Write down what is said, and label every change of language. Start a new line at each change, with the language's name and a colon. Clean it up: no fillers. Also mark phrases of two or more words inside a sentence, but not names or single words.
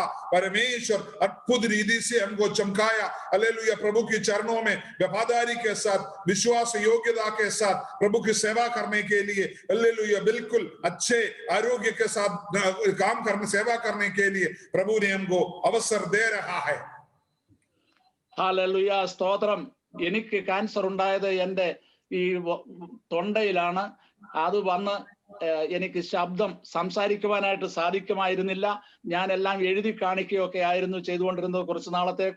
Hindi: परमेश्वर अद्भुत रीति से हमको चमकाया। हालेलुया, प्रभु के चरणों में वफादारी के साथ, विश्वास योग्यता के साथ प्रभु की सेवा करने के लिए हालेलुया बिल्कुल अच्छे आरोग्य के साथ काम करने, सेवा करने के लिए प्रभु ने हमको अवसर दे रहा है।
Malayalam: ഹല്ലേലൂയ, സ്തോത്രം. എനിക്ക് ക്യാൻസർ ഉണ്ടായത് എൻ്റെ ഈ തൊണ്ടയിലാണ്. അത് വന്ന് എനിക്ക് ശബ്ദം സംസാരിക്കുവാനായിട്ട് സാധിക്കുമായിരുന്നില്ല. ഞാൻ എല്ലാം എഴുതി കാണിക്കുകയൊക്കെ ആയിരുന്നു ചെയ്തുകൊണ്ടിരുന്നത് കുറച്ചു നാളത്തേക്ക്.